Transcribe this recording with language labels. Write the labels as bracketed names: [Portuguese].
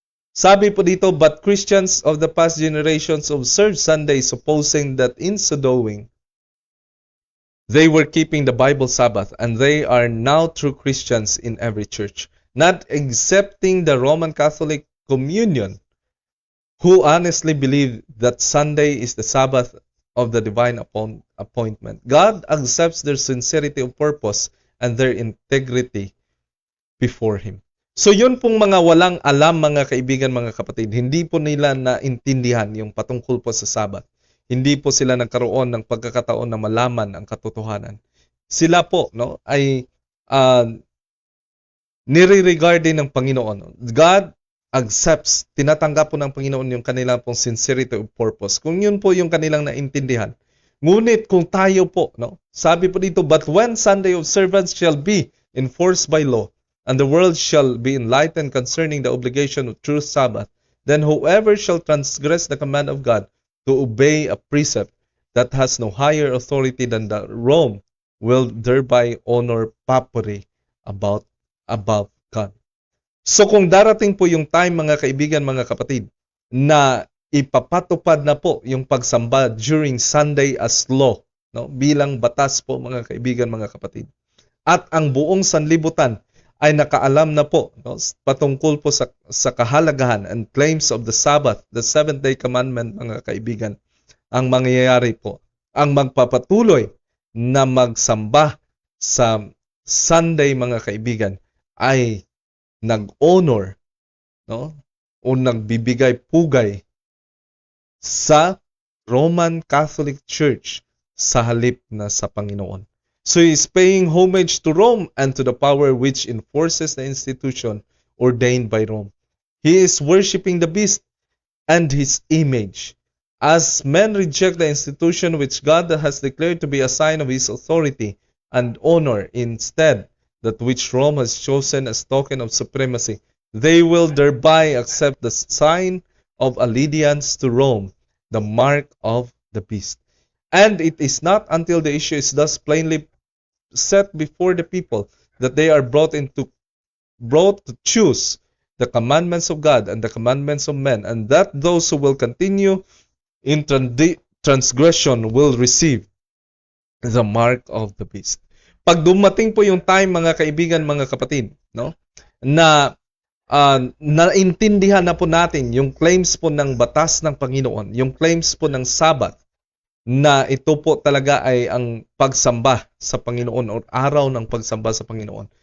[Filipino] Sabi po dito, [English] but Christians of the past generations observed Sunday, supposing that in so doing, they were keeping the Bible Sabbath, and they are now true Christians in every church, not accepting the Roman Catholic Communion, who honestly believe that Sunday is the Sabbath of the divine appointment. God accepts their sincerity of purpose and their integrity before Him. [Filipino] So yun pong mga walang alam, mga kaibigan, mga kapatid, hindi po nila naintindihan yung patungkol po sa Sabat. Hindi po sila nagkaroon ng pagkakataon na malaman ang katotohanan. Sila po ay nire-regard din ng Panginoon. [English] God accepts, [Filipino] tinatanggap po ng Panginoon yung kanilang pong [English] sincerity of purpose. [Filipino] Kung yun po yung kanilang naintindihan. Ngunit kung tayo po, sabi po dito, [English] but when Sunday observance shall be enforced by law, and the world shall be enlightened concerning the obligation of true Sabbath, then whoever shall transgress the command of God to obey a precept that has no higher authority than the Rome will thereby honor papuri above God. [Filipino] So kung darating po yung time, mga kaibigan, mga kapatid, na ipapatupad na po yung pagsamba [English] during Sunday as law, [Filipino] bilang batas po, mga kaibigan, mga kapatid, at ang buong sanlibutan ay nakaalam na po patungkol po sa kahalagahan [English] and claims of the Sabbath, the seventh-day commandment, [Filipino] mga kaibigan, ang mangyayari po, ang magpapatuloy na magsamba sa Sunday, mga kaibigan, ay nag-honor o nagbibigay pugay sa Roman Catholic Church sa halip na sa Panginoon. [English] So he is paying homage to Rome and to the power which enforces the institution ordained by Rome. He is worshiping the beast and his image. As men reject the institution which God has declared to be a sign of his authority and honor, instead that which Rome has chosen as token of supremacy, they will thereby accept the sign of allegiance to Rome, the mark of the beast. And it is not until the issue is thus plainly set before the people that they are brought to choose the commandments of God and the commandments of men, and that those who will continue in transgression will receive the mark of the beast. [Filipino] Pag dumating po yung time, mga kaibigan, mga kapatid, na naintindihan na po natin yung claims po ng batas ng Panginoon, yung claims po ng Sabat, na ito po talaga ay ang pagsamba sa Panginoon o araw ng pagsamba sa Panginoon.